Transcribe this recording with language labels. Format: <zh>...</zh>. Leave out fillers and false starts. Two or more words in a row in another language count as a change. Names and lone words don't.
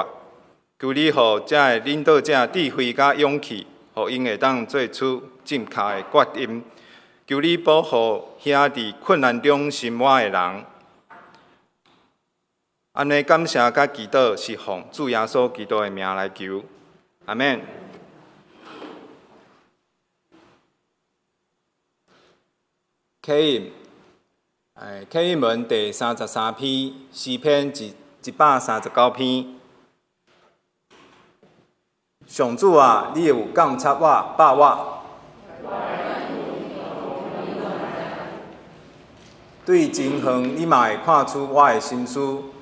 <nan>求你予这个领导者智慧甲勇气，予因会当做出正确的决定。求你保护遐伫困难中生活的人。安尼感谢甲祈祷是奉主耶稣基督的名来求，阿免。启应，启应文第33篇，诗篇139篇。上主啊，你有监察我、把我，对前方你嘛会看出我的心思。</nan>